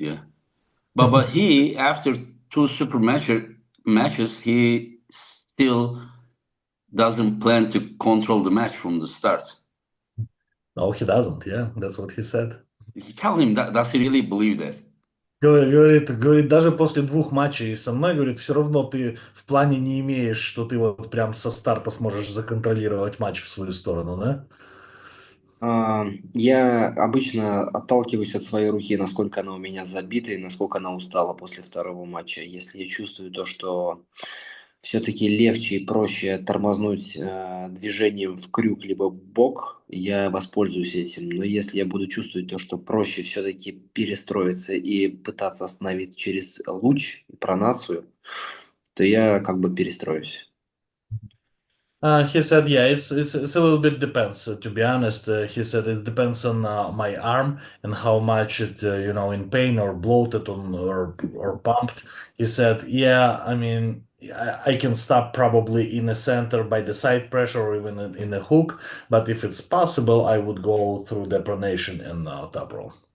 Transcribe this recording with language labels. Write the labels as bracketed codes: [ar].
[en] Yeah, but he after two super matches, he still doesn't plan to control the match from the start. No, he doesn't. Yeah, that's what he said. Tell him that. Does he really believe that? [ru] Говорит, даже после 2 матчей со мной, говорит, все равно ты в плане не имеешь, что ты вот прям со старта сможешь законтролировать матч в свою сторону, да? Я обычно отталкиваюсь от своей руки, насколько она у меня забита и насколько она устала после второго матча. Если я чувствую то, что все-таки легче и проще тормознуть движением в крюк либо в бок, я воспользуюсь этим. Но если я буду чувствовать то, что проще все-таки перестроиться и пытаться остановить через луч, пронацию, то я как бы перестроюсь. [en] He said, yeah, it's a little bit depends. To be honest, he said it depends on my arm and how much it, in pain or bloated or pumped. He said, yeah, I mean, I can stop probably in a center by the side pressure or even in a hook, but if it's possible, I would go through the pronation and top roll.